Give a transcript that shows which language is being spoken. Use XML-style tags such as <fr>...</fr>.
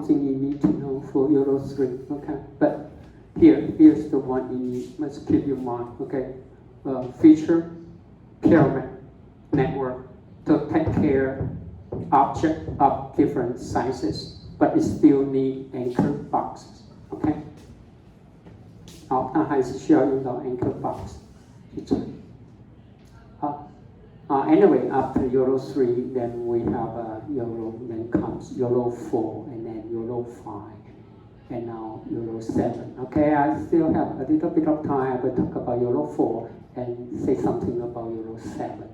<en>3, okay? But here's the one you need, must keep in mind, okay? Feature pyramid network to take care object of different sizes, but it still need anchor boxes, okay?</en> <zh>好，那还是需要用到 anchor box 去做。好。</zh> <en>Anyway, after Euro 3, then we have then comes Euro 4, and then Euro 5, and now Euro 7. Okay, I still have a little bit of time. I will talk about Euro 4 and say something about Euro 7.</en>